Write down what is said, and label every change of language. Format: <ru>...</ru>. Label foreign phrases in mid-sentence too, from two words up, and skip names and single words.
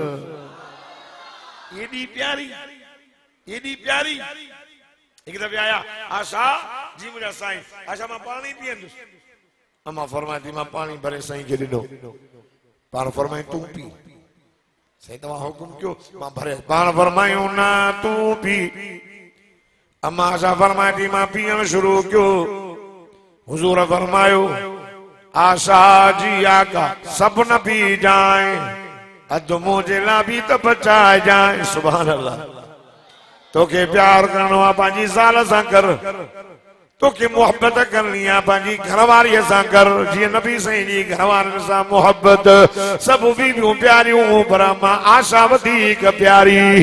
<sd>एॾी प्यारी हिकु दफ़े आया आशा जी मुंहिंजा साईं आशा मां पाणी पीअंदुसि अम्मा फरमाए थी मां पाणी भरे साईं खे ॾिनो पाण फरमाई तूं पी साईं तव्हां हुकुम कयो मां भरे पाण फरमायूं न तूं पी अम्मा आशा फरमाए थी मां पीअण शुरू कयो हुजूर फरमायो आशा जी आका सब न पी जाए अधु मुंहिंजे लाइ बि त बचाए जाए</sd> <ar>سبحان الله</ar> <sd>तोखे प्यार करणो आहे पंहिंजी ज़ाल सां कर तोखे मोहब्बत करनी आहे पंहिंजी घरवारीअ सां कर जीअं नबी साईं जी घरवारनि सां मोहब्बत सभु बीवियूं प्यारियूं पर मां आशा वधीक प्यारी</sd>